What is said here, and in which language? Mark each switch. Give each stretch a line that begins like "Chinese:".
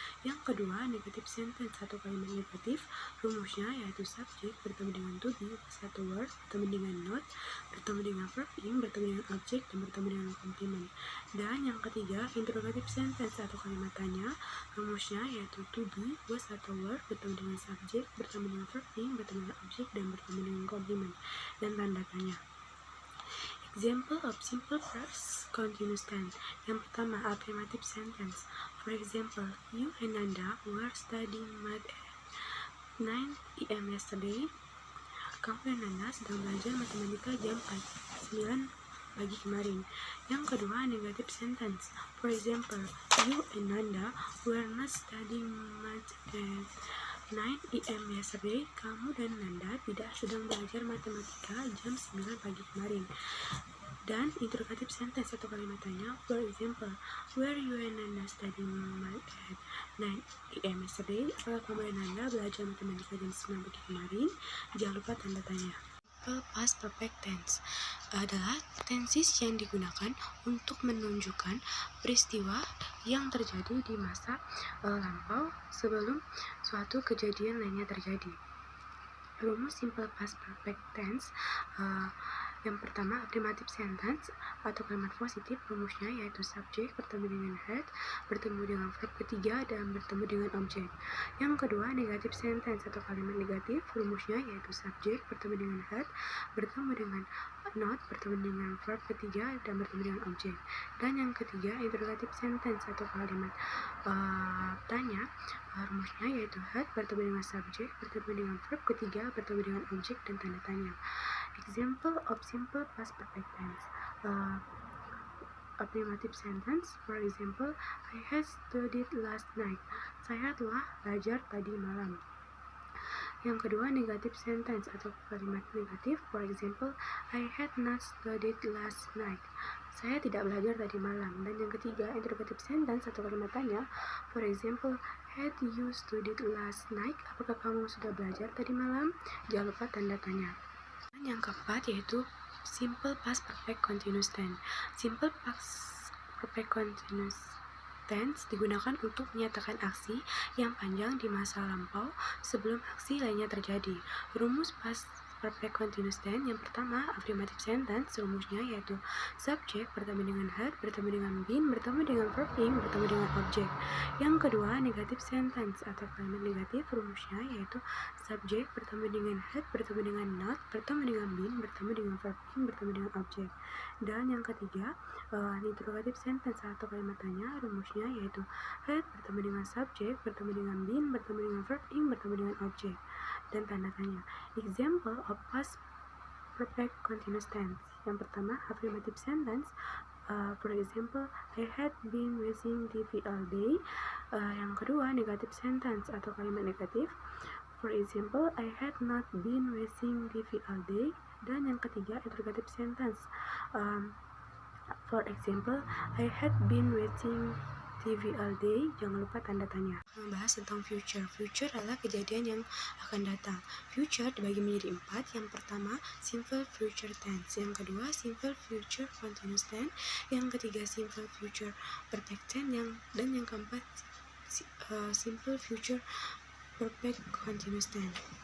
Indonesian: Yang kedua negative sentence atau kalimat negatif, rumusnya yaitu subject bertemu dengan to be, was atau were bertemu dengan not bertemu dengan verb ing bertemu dengan object dan bertemu dengan complement. Dan yang ketiga interrogative sentence atau kalimat tanya, rumusnya yaitu to be, was atau were bertemu dengan subject bertemu dengan verb ing bertemu dengan object dan bertemu dengan complement dan tanda tanya.
English: Example of simple past continuous tense.
Indonesian: Yang pertama
English: affirmative sentence. For example, you and Nanda were studying math at 9 PM yesterday.
Indonesian: Kamu dan Nanda sedang belajar matematika jam 9 pagi kemarin. Yang kedua
English: negative sentence. For example, you and Nanda were not studying math at 9 AM yesterday.
Indonesian: Kamu dan Nanda tidak sedang belajar matematika jam 9 pagi kemarin.
English: Dan interrogative sentence
Indonesian: atau kalimat tanya,
English: for example, were you and Nanda studying math at 9 AM yesterday?
Indonesian: Apakah kamu dan Nanda belajar matematika jam 9 pagi kemarin? Jangan lupa tanda tanya. Simple past perfect tense adalah tenses yang digunakan untuk menunjukkan peristiwa yang terjadi di masa lampau sebelum suatu kejadian lainnya terjadi. Rumus simple past perfect tense yang pertama affirmative sentence atau kalimat positif, rumusnya yaitu subject bertemu dengan had bertemu dengan verb ketiga dan bertemu dengan object. Yang kedua negative sentence atau kalimat negatif, rumusnya yaitu subject bertemu dengan had bertemu dengan not bertemu dengan verb ketiga dan bertemu dengan object. Dan yang ketiga interrogative sentence atau kalimat tanya, rumusnya yaitu had bertemu dengan subject bertemu dengan verb ketiga bertemu dengan object dan tanda tanya.
English: Example of simple past perfect tense. Affirmative sentence, for example, I had studied last night.
Indonesian: Saya telah belajar tadi malam. Yang kedua
English: negative sentence
Indonesian: atau kalimat negatif,
English: for example, I had not studied last night.
Indonesian: Saya tidak belajar tadi malam. Dan yang ketiga interrogative sentence atau kalimat tanya,
English: for example, had you studied last night?
Indonesian: Apakah kamu sudah belajar tadi malam? Jangan lupa tanda tanya. Dan yang keempat yaitu simple past perfect continuous tense. Simple past perfect continuous tense digunakan untuk menyatakan aksi yang panjang di masa lampau sebelum aksi lainnya terjadi. Rumus past perfect continuous tense yang pertama, affirmative sentence, rumusnya yaitu subject bertemu dengan had, bertemu dengan been, bertemu dengan verb ing, bertemu dengan object. Yang kedua, negative sentence atau kalimat negatif, rumusnya yaitu subject bertemu dengan had, bertemu dengan not, bertemu dengan been, bertemu dengan verb ing, bertemu dengan object. Dan yang ketiga, interrogative sentence atau kalimat tanya, rumusnya yaitu had bertemu dengan subject, bertemu dengan been, bertemu dengan verb ing, bertemu dengan object. Dan tanda tanya.
English: Example of past perfect continuous tense.
Indonesian: Yang pertama,
English: affirmative sentence. For example, I had been watching TV all day.
Indonesian: Yang kedua,
English: negative sentence
Indonesian: atau kalimat negatif.
English: For example, I had not been watching TV all day.
Indonesian: Dan yang ketiga,
English: interrogative sentence. For example, I had been watching TV all day.
Indonesian: Jangan lupa tanda tanya. Membahas tentang future. Future adalah kejadian yang akan datang. Future dibagi menjadi 4. Yang pertama, simple future tense. Yang kedua, simple future continuous tense. Yang ketiga, simple future perfect tense. Dan yang keempat, simple future perfect continuous tense.